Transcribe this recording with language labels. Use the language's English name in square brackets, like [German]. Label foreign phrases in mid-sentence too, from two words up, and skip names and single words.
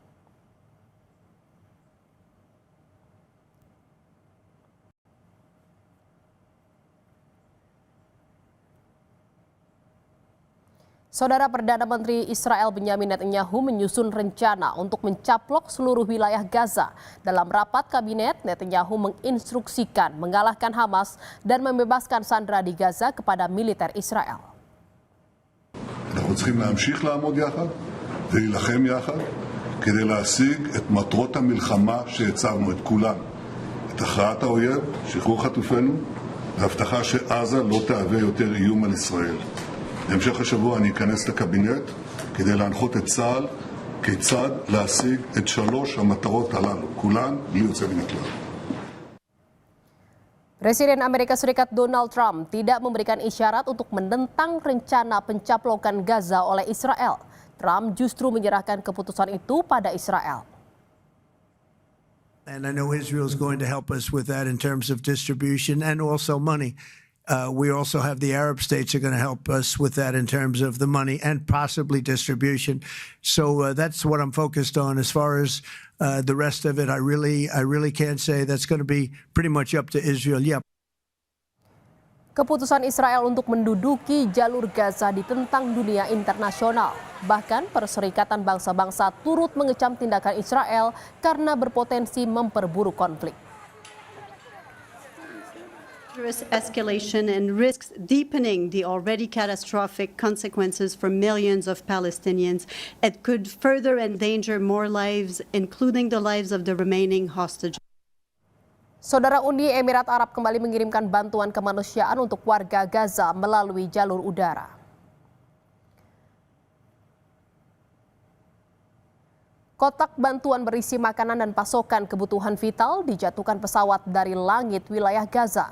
[Indonesian] Saudara, Perdana Menteri Israel Benyamin Netanyahu menyusun rencana untuk mencaplok seluruh wilayah Gaza. Dalam rapat kabinet, Netanyahu menginstruksikan mengalahkan Hamas dan membebaskan sandera di Gaza kepada militer Israel. [Hebrew] אנחנו צריכים להמשיך לעמוד יחד ולהילחם יחד כדי להשיג את מטרות המלחמה שהצבנו, את כולן. את הכרעת האויב, שחרור חטופינו, והבטחה שעזה לא תהווה יותר איום על ישראל. בהמשך השבוע אני אכנס לקבינט כדי להנחות את צה"ל כיצד להשיג את שלוש המטרות הללו, כולן בלי יוצא מן הכלל. [Indonesian] Presiden Amerika Serikat Donald Trump tidak memberikan isyarat untuk menentang rencana pencaplokan Gaza oleh Israel. Trump justru menyerahkan keputusan itu pada Israel. [English] And I know Israel is going to help us with that in terms of distribution and also money. We also have the Arab states are going to help us with that in terms of the money and possibly distribution. So that's what I'm focused on. As far as the rest of it, I really can't say. That's going to be pretty much up to Israel. Yeah. [Indonesian] Keputusan Israel untuk menduduki jalur Gaza ditentang dunia internasional. Bahkan Perserikatan Bangsa-Bangsa turut mengecam tindakan Israel karena berpotensi memperburuk konflik. [English] Escalation and risks deepening the already catastrophic consequences for millions of Palestinians. It could further endanger more lives, including the lives of the remaining hostages. [Indonesian] Saudara, Uni Emirat Arab kembali mengirimkan bantuan kemanusiaan untuk warga Gaza melalui jalur udara. Kotak bantuan berisi makanan dan pasokan kebutuhan vital dijatuhkan pesawat dari langit wilayah Gaza.